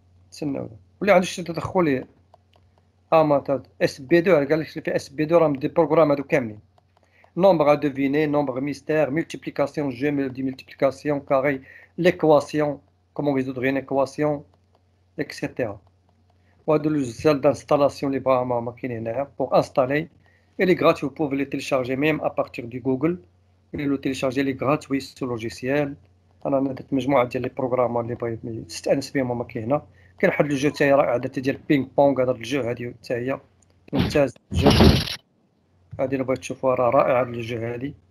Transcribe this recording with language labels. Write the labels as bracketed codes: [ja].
[ar] تسناو واللي عنده شي تدخل لي اس بي 2 قال لك في اس بي 2 راهم دي بروغرام هادو كاملين [fr] nombre à deviner, nombre mystère, multiplication, jeu, multiplication, carré, l'équation, comment résoudre une équation, etc. وهذا logiciel d'installation libre pour installer. Il est gratuit, vous pouvez le télécharger même à partir du Google. Le télécharger, il est gratuit ce logiciel. [ar] انا درت مجموعه ديال لي بروغرام اللي بغيت تستانس بهم هما كاينه. كاين واحد الجو تاعي رائع ديال بينغ بونغ، هذا الجو هذه حتى هي ممتاز. الجو هذه اللي بغيت تشوفوها راه رائعه هذا الجو هذه.